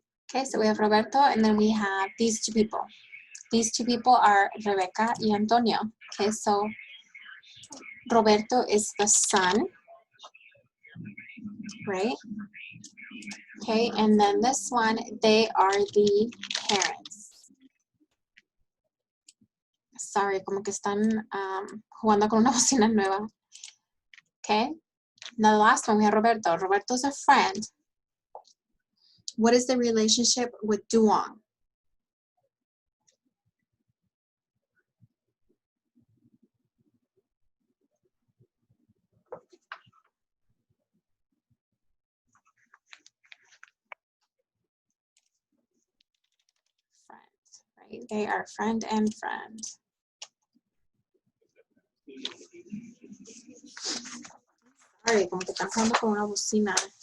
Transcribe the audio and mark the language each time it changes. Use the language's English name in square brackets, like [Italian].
[English] Okay, so we have Roberto, and then we have these two people. These two people are Rebecca y Antonio. Okay, so Roberto is the son, right? Okay, and then this one, they are the parents. Sorry, [Spanish] como que están jugando con una bocina nueva. [English] Okay, now the last one, we have Roberto. Roberto's a friend. What is the relationship with Duong? Friend, right? They are friend and friend. Sorry, [Spanish] como que están jugando con una bocina.